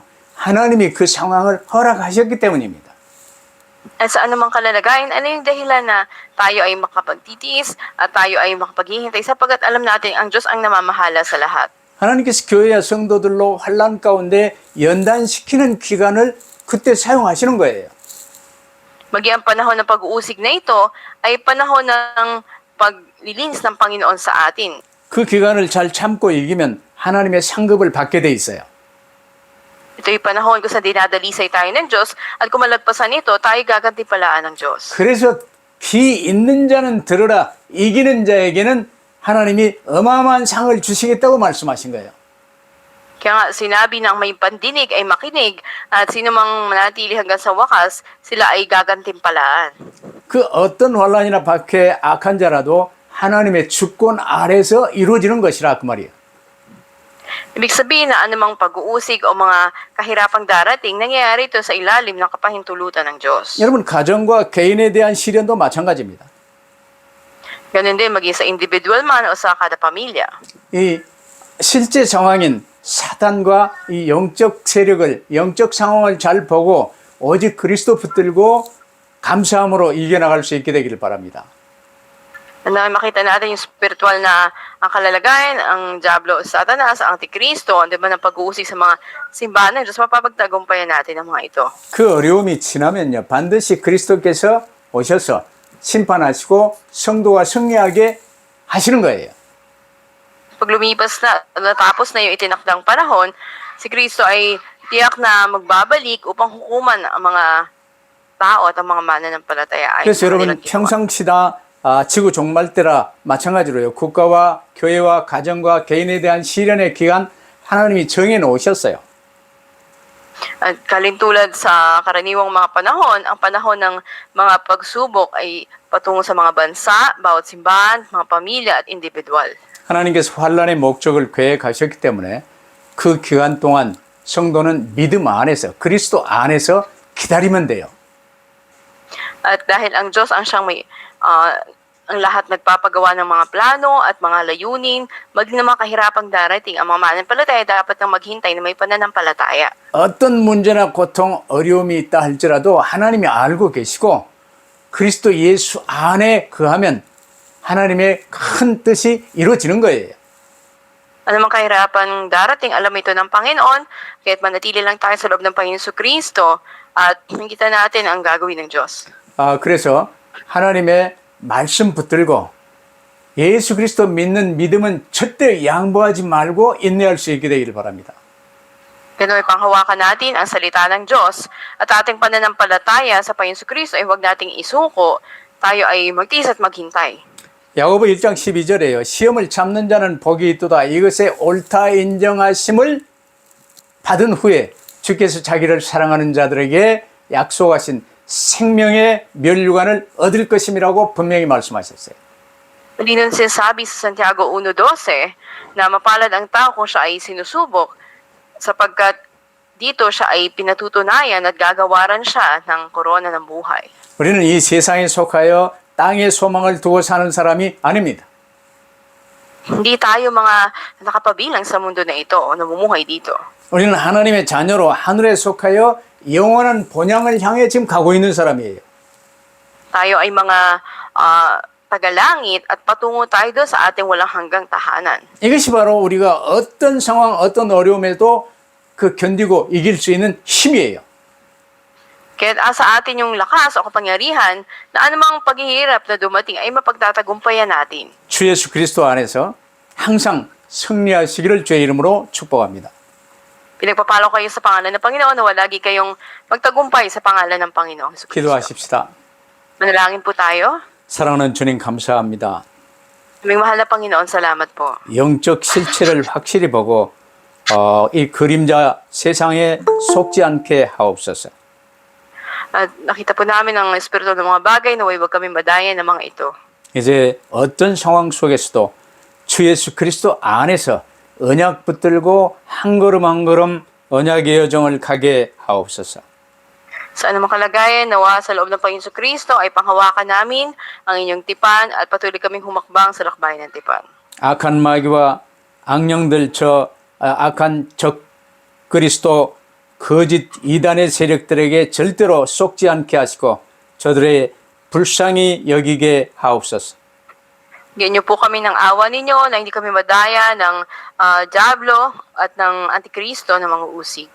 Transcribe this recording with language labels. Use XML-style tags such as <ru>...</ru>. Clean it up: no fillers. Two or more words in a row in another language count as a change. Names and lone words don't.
<ko>하나님이 그 상황을 허락하셨기 때문입니다.</ko> <tl>At sa anumang kalalagayan, ano yung dahilan na tayo ay makapagtitiis at tayo ay makapaghihintay sapagkat alam natin ang Diyos ang namamahala sa lahat.</tl> <ko>하나님께서 교회와 성도들로 환난 가운데 연단시키는 기간을 그때 사용하시는 거예요.</ko> <tl>Maging ang panahon ng pag-uusig na ito ay panahon ng paglilinis ng Panginoon sa atin.</tl> <ko>그 기간을 잘 참고 이기면 하나님의 상급을 받게 돼 있어요.</ko> <tl>Ito'y panahon kung saan dinadalisay tayo ng Diyos at kung malagpasan ito, tayo gagantipalaan ng Diyos.</tl> <ko>그래서 귀 있는 자는 들으라, 이기는 자에게는 하나님이 어마어마한 상을 주시겠다고 말씀하신 거예요.</ko> <tl>Kaya nga sinabi ng may pandinig ay makinig at sino mang manatili hanggang sa wakas, sila ay gagantimpalaan.</tl> <ko>그 어떤 환란이나 박해 악한 자라도 하나님의 주권 아래서 이루어지는 것이라 그 말이에요.</ko> <tl>Ibig sabihin na anumang pag-uusig o mga kahirapang darating, nangyayari ito sa ilalim ng kapahintulutan ng Diyos.</tl> <ko>여러분 가정과 개인에 대한 시련도 마찬가지입니다.</ko> <tl>Ganun din maging sa individual man o sa kada pamilya.</tl> <ko>이 실제 상황인 사단과 이 영적 세력을, 영적 상황을 잘 보고 오직 그리스도 붙들고 감사함으로 이겨나갈 수 있게 되기를 바랍니다.</ko> <tl>Na makita natin yung spiritual na ang kalalagayan, ang Diablo, Satanas, ang Antikristo, di ba, ng pag-uusig sa mga simbahan ng Diyos, mapapagtagumpayan natin ang mga ito.</tl> <ko>그 어려움이 지나면요 반드시 그리스도께서 오셔서 심판하시고 성도가 승리하게 하시는 거예요.</ko> <tl>Pag lumipas na, natapos na yung itinakdang panahon, si Kristo ay tiyak na magbabalik upang hukuman ang mga tao at ang mga mananampalataya.</tl> <ko>그래서 여러분 평상시나 지구 종말 때라 마찬가지로요. 국가와 교회와 가정과 개인에 대한 시련의 기간 하나님이 정해 놓으셨어요.</ko> <tl>At kalintulad sa karaniwang mga panahon, ang panahon ng mga pagsubok ay patungo sa mga bansa, bawat simbahan, mga pamilya at individual.</tl> <ko>하나님께서 환란의 목적을 계획하셨기 때문에 그 기간 동안 성도는 믿음 안에서 그리스도 안에서 기다리면 돼요.</ko> <tl>At dahil ang Diyos ang siyang may ang lahat nagpapagawa ng mga plano at mga layunin, maging na mga kahirapang darating, ang mga mananampalataya dapat nang maghintay na may pananampalataya.</tl> <ko>어떤 문제나 고통, 어려움이 있다 할지라도 하나님이 알고 계시고 그리스도 예수 안에 거하면 하나님의 큰 뜻이 이루어지는 거예요.</ko> <tl>Anumang kahirapan darating, alam ito ng Panginoon, kaya't manatili lang tayo sa loob ng Panginoon Kristo at makita natin ang gagawin ng Diyos.</tl> <ko>그래서 하나님의 말씀 붙들고 예수 그리스도 믿는 믿음은 절대 양보하지 말고 인내할 수 있게 되기를 바랍니다.</ko> <tl>Ganun ay panghawakan natin ang salita ng Diyos at ating pananampalataya sa Panginoon Kristo ay huwag nating isuko, tayo ay magtiis at maghintay.</tl> <ko>야고보 1장 12절에요. 시험을 참는 자는 복이 있도다. 이것에 옳다 인정하심을 받은 후에 주께서 자기를 사랑하는 자들에게 약속하신 생명의 멸류관을 얻을 것임이라고 분명히 말씀하셨어요.</ko> <tl>Muli nun sinasabi sa Santiago 1:12 na mapalad ang tao kung siya ay sinusubok sapagkat dito siya ay pinatutunayan at gagawaran siya ng korona ng buhay.</tl> <ko>우리는 이 세상에 속하여 땅의 소망을 두고 사는 사람이 아닙니다.</ko> <tl>Hindi tayo mga nakapabilang sa mundo na ito o namumuhay dito.</tl> <ko>우리는 하나님의 자녀로 하늘에 속하여 영원한 본향을 향해 지금 가고 있는 사람이에요.</ko> <tl>Tayo ay mga tagalangit at patungo tayo doon sa ating walang hanggang tahanan.</tl> <ko>이것이 바로 우리가 어떤 상황, 어떤 어려움에도 그 견디고 이길 수 있는 힘이에요.</ko> <tl>Kaya sa atin yung lakas o kapangyarihan na anumang paghihirap na dumating ay mapagtatagumpayan natin.</tl> <ko>주 예수 그리스도 안에서 항상 승리하시기를 주의 이름으로 축복합니다.</ko> <tl>Pinagpapalo kayo sa pangalan ng Panginoon, nawa lagi kayong magtagumpay sa pangalan ng Panginoon Hesus Kristo.</tl> <ko>기도하십시다.</ko> <tl>Manalangin po tayo.</tl> <ko>사랑하는 주님 감사합니다.</ko> <tl>Aming mahal na Panginoon, salamat po.</tl> <ko>영적 실체를 확실히 보고 이 그림자 세상에 속지 않게 하옵소서.</ko> <tl>At nakita po namin ang espiritu ng mga bagay na huwag kami madayan ng mga ito.</tl> <ko>이제 어떤 상황 속에서도 주 예수 그리스도 안에서 언약 붙들고 한 걸음 한 걸음 언약의 여정을 가게 하옵소서.</ko> <tl>Sa anumang kalagayan, nawa sa loob ng Panginoon Kristo ay panghawakan namin ang inyong tipan at patuloy kaming humakbang sa lakbayan ng tipan.</tl> <ko>악한 마귀와 악령들 악한 적 그리스도 거짓 이단의 세력들에게 절대로 속지 않게 하시고 저들의 불쌍히 여기게 하옵소서.</ko> <tl>Bigyan niyo po kami ng awa ninyo na hindi kami madaya ng Diablo at ng Antikristo ng mga usig.</tl>